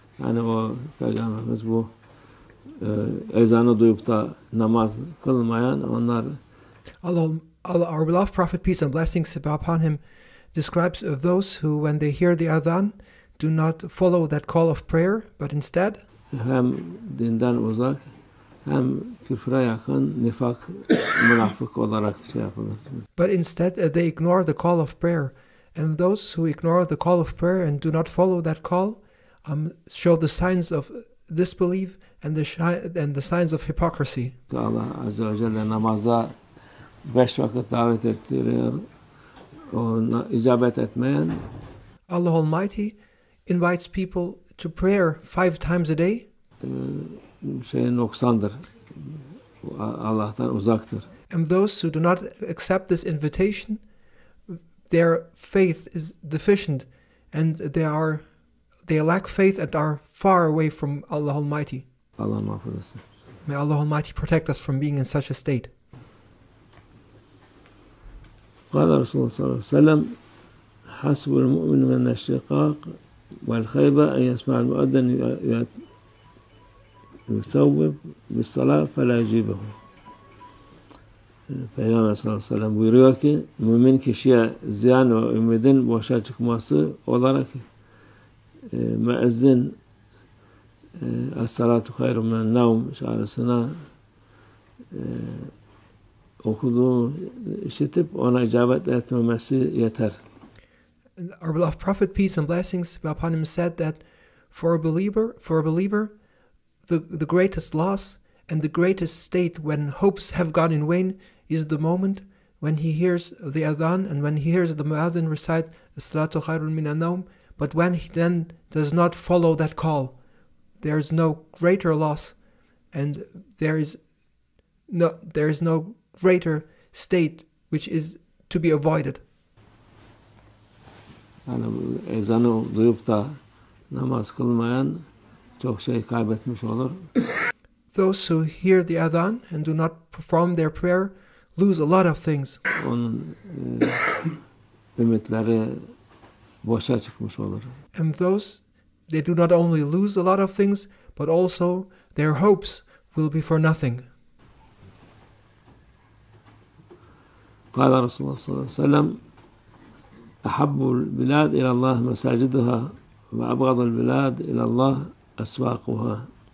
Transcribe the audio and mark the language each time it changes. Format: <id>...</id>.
<tr>Yani o Peygamberimiz bu ezanı duyup da namaz kılmayan onlar.</tr> <en>Our beloved Prophet, peace and blessings be upon him, describes of those who, when they hear the adhan, do not follow that call of prayer, but instead</en> <tr>hem dinden uzak hem küfre yakın nifak, münafık olarak şey yapılır.</tr> <en>But instead they ignore the call of prayer. And those who ignore the call of prayer and do not follow that call show the signs of disbelief and the signs of hypocrisy.</en> <tr>Allah Azze ve Celle namaza 5 vakit davet ettiriyor. Ona icabet etmeyen</tr> <en>Allah Almighty invites people to prayer 5 times a day.</en> <tr>Noksandır. Allah'tan uzaktır.</tr> <en>And those who do not accept this invitation, their faith is deficient, and they lack faith and are far away from Allah Almighty.</en> <tr>Allah muhafaza etsin.</tr> <en>May Allah Almighty protect us from being in such a state.</en> <ar>قال رسول الله صلى الله عليه وسلم حسب المؤمن من الشقاق والخيبة أن يسمع المؤذن يثوب بالصلاة فلا يجيبه.</ar> <tr>Peygamber sallallahu aleyhi ve sellem buyuruyor ki mümin kişiye ziyan ve ümidin boşa çıkması olarak müezzin</tr> <ar>es-salatu hayrun minen nevm</ar> <tr>çağrısına okuduğu işitip ona icabet etmemesi yeter.</tr> <en>Our beloved Prophet, peace and blessings be upon him, said that for a believer, the greatest loss and the greatest state when hopes have gone in vain is the moment when he hears the adhan and when he hears the muadhin recite</en> <ar>as-salatu khairun minan nawm,</ar> <en>but when he then does not follow that call, there is no greater loss and there is no greater state which is to be avoided.</en> <tr>Yani ezanı duyup da namaz kılmayan çok şey kaybetmiş olur.</tr> <en>Those who hear the adhan and do not perform their prayer lose a lot of things.</en> <tr>Onun ümitleri boşa çıkmış olur.</tr> <en>And those, they do not only lose a lot of things, but also their hopes will be for nothing.</en> <ar>قال رسول الله صلى الله عليه وسلم أحب البلاد إلى الله مساجدها وأبغض البلاد إلى الله أسواقها.</ar>